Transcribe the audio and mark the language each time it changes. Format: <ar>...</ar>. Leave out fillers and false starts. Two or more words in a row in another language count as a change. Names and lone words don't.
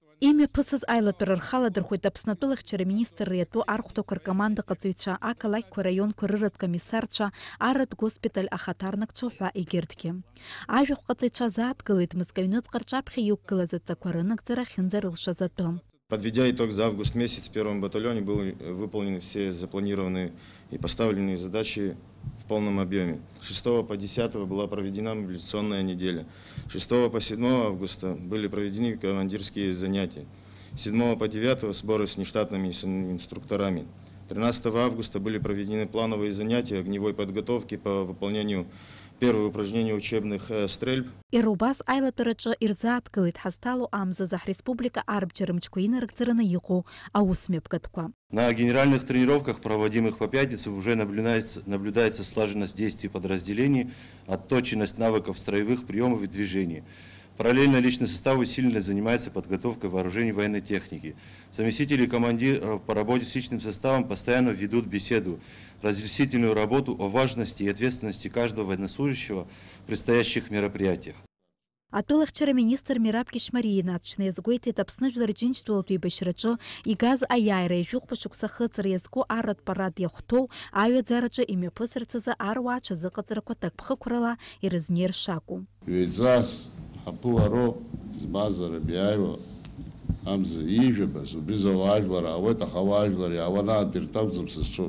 <ab>Имя пысыз айлатыр рхала дырхуйт Аԥснатәылахьчара министр риатәу архәҭақәа ркоманда ҟаҵаҩцәа, ақалақьқәа раионқәа рырратә комиссарцәа, арратә госпиталь ахаҭарнакцәа ҳәа егьырҭгьы. Ажәахә ҟаҵаҩцәа заадгылеит Мызкы аҩныҵҟа рҿаԥхьа иқәгылаз аҵақәа рынагӡара ахьынӡарылшаз атәы.</ab> <ru>Подведя итог за август месяц, в первом батальоне были выполнены все запланированные и поставленные задачи в полном объеме. С 6 по 10 была проведена мобилизационная неделя. 6 по 7 августа были проведены командирские занятия. С 7 по 9 сборы с нештатными инструкторами. 13 августа были проведены плановые занятия огневой подготовки по выполнению первого упражнения учебных стрельб.</ru> <ab>Ирубас айлатәараҿы ирзааҭгылеит ҳазҭало амзаза ҳреспублика арбџьарымчқәа инарыгӡараны иҟоу аусмҩаԥгатәқәа.</ab> <ru>На генеральных тренировках, проводимых по пятницам, уже наблюдается слаженность действий подразделений, отточенность навыков строевых приемов и движений. Параллельно личный состав усиленно занимается подготовкой вооружений военной техники. Заместители командиров по работе с личным составом постоянно ведут беседу, разъяснительную работу о важности и ответственности каждого военнослужащего в предстоящих мероприятиях.</ru> <ab>Атәылахьчара министр Мираб Кишмариа инаҵшьны Аԥсны Жәлар Рџьынџьтәылатә еибашьраҿы игаз аиааира ижәыхәба шықәса хыҵра иазку арратә парад иахәҭоу аҩаӡараҿы имҩаԥысырц азы аруаа ҽазыҟаҵарақәа ҭакԥхықәрала ирызнеир шакәу. Ҩеиҵас ҳаԥылароуп збазара биааиуа амза иижәабаз убри ауаажәлар аауеит, аха ауаажәлар иаауанаатәи ртәакәӡам сызҿу.</ab>